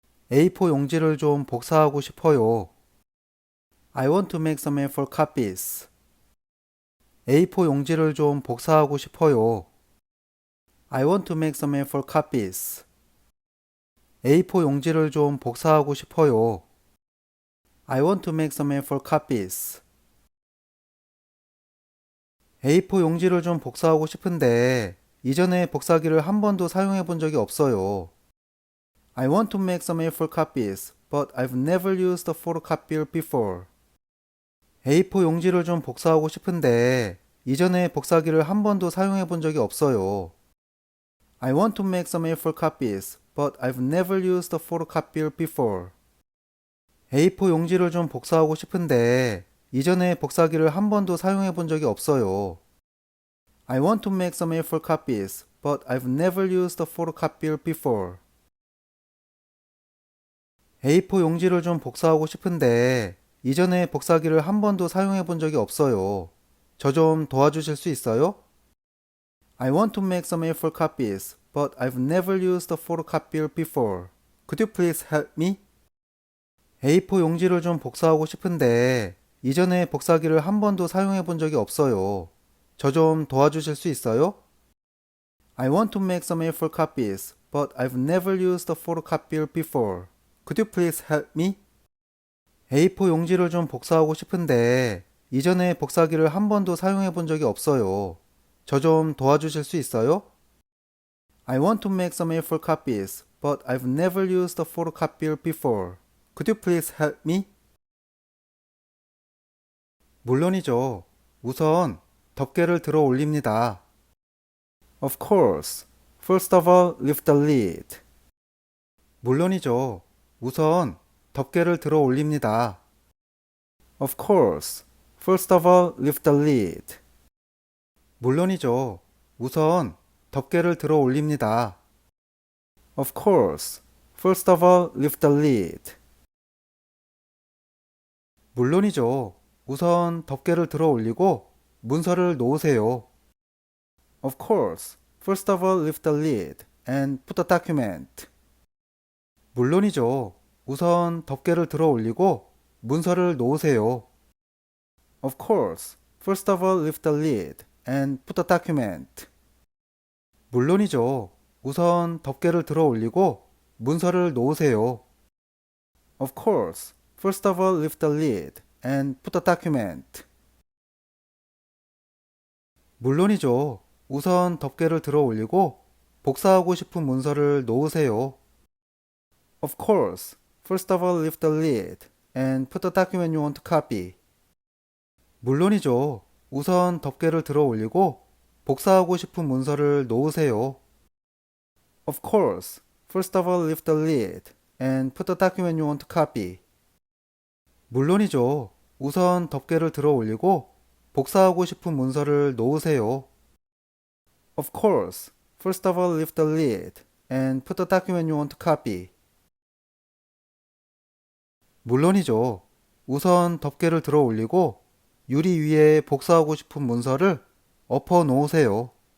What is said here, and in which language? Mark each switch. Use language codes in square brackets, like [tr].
[ko] A4 용지를 좀 복사하고 싶어요. [en] I want to make some A4 copies. [ko] A4 용지를 좀 복사하고 싶어요. [en] I want to make some A4 copies. [ko] A4 용지를 좀 복사하고 싶어요. [en] I want to make some A4 copies. [ko] A4 용지를 좀 복사하고 싶은데 이전에 복사기를 한 번도 사용해 본 적이 없어요. [en] I want to make some A4 copies, but I've never used a photocopier before. [ko] A4 용지를 좀 복사하고 싶은데 이전에 복사기를 한 번도 사용해 본 적이 없어요. [en] I want to make some A4 copies, but I've never used a photocopier before. [ko] A4 용지를 좀 복사하고 싶은데 이전에 복사기를 한 번도 사용해 본 적이 없어요. [en] I want to make some A4 copies, but I've never used a photocopier before. [ko] A4 용지를 좀 복사하고 싶은데 이전에 복사기를 한 번도 사용해 본 적이 없어요. 저 좀 도와주실 수 있어요? [en] I want to make some A4 copies, but I've never used a photocopier before. Could you please help me? [ko] A4 용지를 좀 복사하고 싶은데 이전에 복사기를 한 번도 사용해 본 적이 없어요. 저 좀 도와주실 수 있어요? [en] I want to make some A4 copies, but I've never used a photocopier before. Could you please help me? [ko] A4 용지를 좀 복사하고 싶은데 이전에 복사기를 한 번도 사용해 본 적이 없어요. 저 좀 도와주실 수 있어요? [en] I want to make some A4 copies, but I've never used a photocopier before. Could you please help me? [ko] 물론이죠. 우선 덮개를 들어 올립니다. [en] Of course. First of all, lift the lid. [ko] 물론이죠. 우선 덮개를 들어 올립니다. [en] Of course. First of all, lift the lid. [ko] 물론이죠. 우선 덮개를 들어 올립니다. [en] Of course. First of all, lift the lid. [ko] 물론이죠. 우선 덮개를 들어 올리고 문서를 놓으세요. [en] Of course. First of all, lift the lid and put the document. [ko] 물론이죠. 우선 덮개를 들어 올리고 문서를 놓으세요. [en] Of course. First of all, lift the lid and put the document. [ko] 물론이죠. 우선 덮개를 들어 올리고 문서를 놓으세요. [en] Of course. First of all, lift the lid and put the document. [ko] 물론이죠. 우선 덮개를 들어 올리고 복사하고 싶은 문서를 놓으세요. [en] Of course. First of all, lift the lid and put the document you want to copy. [ko] 물론이죠. 우선 덮개를 들어 올리고 복사하고 싶은 문서를 놓으세요. [en] Of course. First of all, lift the lid and put the document you want to copy. [ko] 물론이죠. 우선 덮개를 들어 올리고 복사하고 싶은 문서를 놓으세요. [en] Of course. First of all, lift the lid and put the document you want to copy. [ko] 물론이죠. 우선 덮개를 들어 올리고 유리 위에 복사하고 싶은 문서를 엎어 놓으세요.